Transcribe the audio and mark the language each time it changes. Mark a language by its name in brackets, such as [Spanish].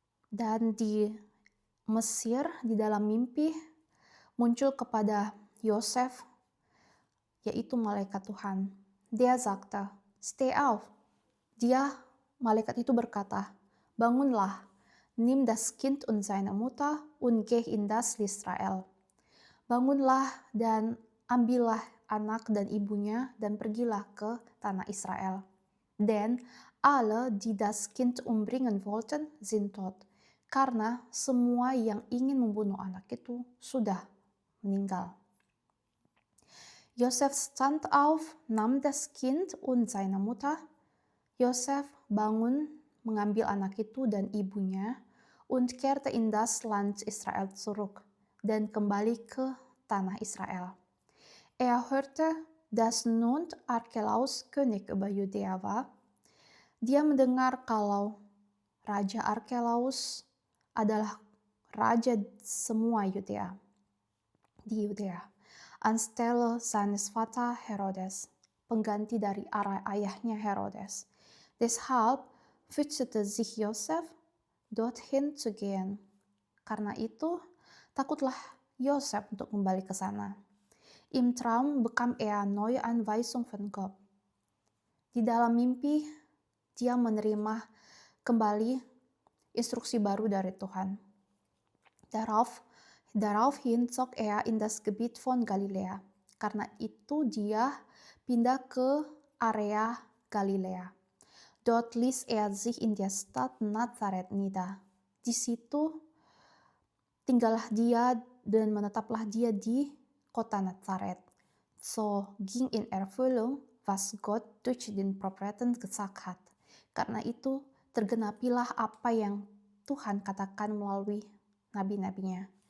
[Indonesian] Dan di Mesir, di dalam mimpi, muncul kepada Yosef, yaitu malaikat Tuhan. [German] Der sagte, steh auf. [Indonesian] Malaikat itu berkata, bangunlah, [German] nimm das Kind und seine Mutter und geh in das Israel. [Indonesian] Bangunlah dan ambillah anak dan ibunya dan pergilah ke tanah Israel. [German] Denn alle, die das Kind umbringen wollten, sind tot. [Indonesian] Karena semua yang ingin membunuh anak itu sudah meninggal. [German] Josef stand auf, nahm das Kind und seine Mutter. [Indonesian] Josef bangun, mengambil anak itu dan ibunya, [German] und kehrte in das Land Israel zurück, [Indonesian] dan kembali ke tanah Israel. [German] Hörte, dass nun Archelaus König über Judäa war. [Indonesian] Dia mendengar kalau Raja Archelaus adalah raja semua Yudea, di Yudea. [German] Anstelle seines Vater Herodes, [Indonesian] pengganti dari ayahnya Herodes. [German] Deshalb fürchtete sich Josef, dorthin zu gehen. [Indonesian] Karena itu, takutlah Yosef untuk kembali ke sana. [German] Im Traum bekam neue Anweisung von Gott. [Indonesian] Di dalam mimpi, dia menerima kembali instruksi baru dari Tuhan. [German] Daraufhin zog in das Gebiet von Galilea. [Indonesian] Karena itu dia pindah ke area Galilea. [German] Dort ließ sich in der Stadt Nazareth nieder. [Indonesian] Di situ tinggallah dia dan menetaplah dia di kota Nazareth. [German] So ging in Erfüllung, was Gott durch den Propheten gesagt hat. [Indonesian] Karena itu tergenapilah apa yang Tuhan katakan melalui nabi-nabinya.